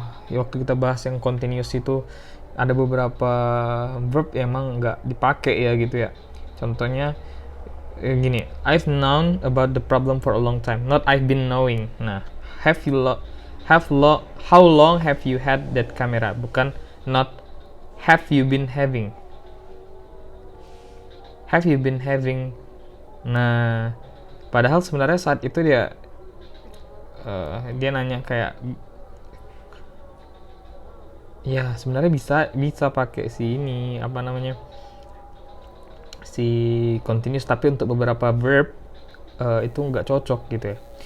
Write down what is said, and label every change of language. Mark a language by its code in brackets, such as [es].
[id] Waktu kita bahas yang continuous itu ada beberapa verb yang emang nggak dipakai ya gitu ya. Contohnya gini, [en] I've known about the problem for a long time, not I've been knowing. Nah, how long have you had that camera? Bukan not have you been having. Have you been having? [id] Nah, padahal sebenarnya saat itu dia nanya kayak, ya sebenarnya bisa pakai si ini apa namanya, si continuous, tapi untuk beberapa verb itu nggak cocok gitu ya.